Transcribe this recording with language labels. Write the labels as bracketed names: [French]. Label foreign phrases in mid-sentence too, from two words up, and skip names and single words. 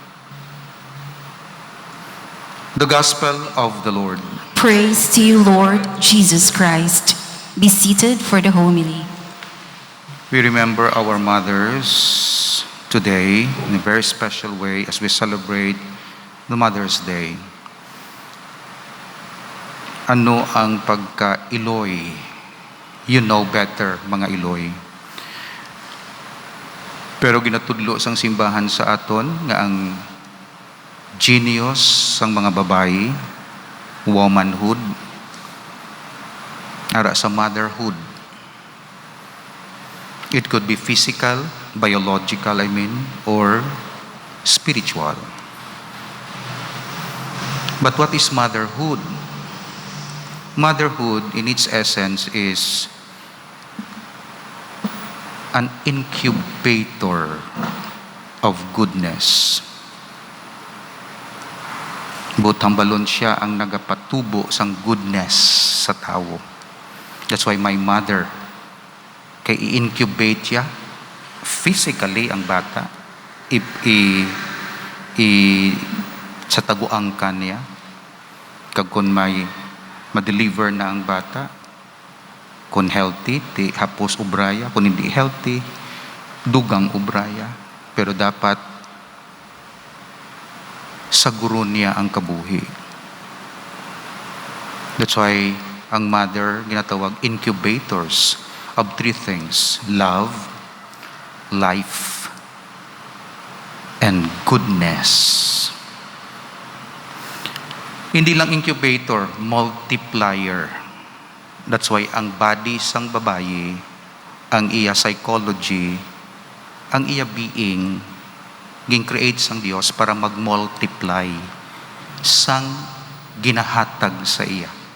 [English] The Gospel of the Lord. Praise to you, Lord Jesus Christ. Be seated for the homily. We remember our mothers today in a very special way as we celebrate the Mother's Day. [Hiligaynon] Ano ang pagka-Iloy? [English] You know better, [Hiligaynon] mga Iloy. Pero ginatudlo sang simbahan sa aton nga ang genius sang mga babayi, womanhood, ara sa motherhood. [English] It could be physical, biological, or spiritual. But what is motherhood? Motherhood, in its essence, is an incubator of goodness. [Hiligaynon] Butambalon siya ang nagapatubo sang goodness sa tao. [English] That's why my mother, [Hiligaynon] kay i-incubate siya physically ang bata, sa taguang ka niya, kag kung may ma-deliver na ang bata, kung healthy, ti hapos ubraya, kung hindi healthy, dugang ubraya. Pero dapat sa guro niya ang kabuhi. [English] That's why [Hiligaynon] ang mother ginatawag [English] incubators of three things: love, life, and goodness. [Hiligaynon] Hindi lang incubator, multiplier. [English] That's why [Hiligaynon] ang body sang babayi, ang iya psychology, ang iya being, gin-create sang Dios para mag-multiply sang ginahatag sa iya.